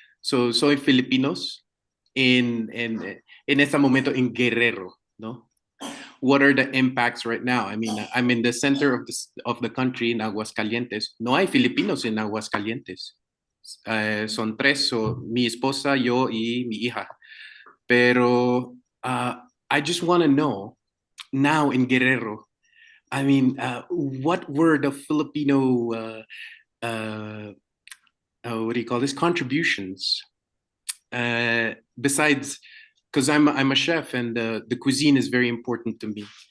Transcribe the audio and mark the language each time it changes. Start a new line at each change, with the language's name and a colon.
Spanish: So soy filipinos en este momento en Guerrero, ¿no?
English: What are the impacts right now? I mean, I'm in the center of the country in Aguascalientes.
Spanish: No hay filipinos en Aguascalientes. Son 3, mi esposa, yo y mi hija.
English: Pero I just want to know now in Guerrero, I mean, what were the Filipino, what do you call this, contributions? Besides, because I'm a chef and the cuisine is very important to me.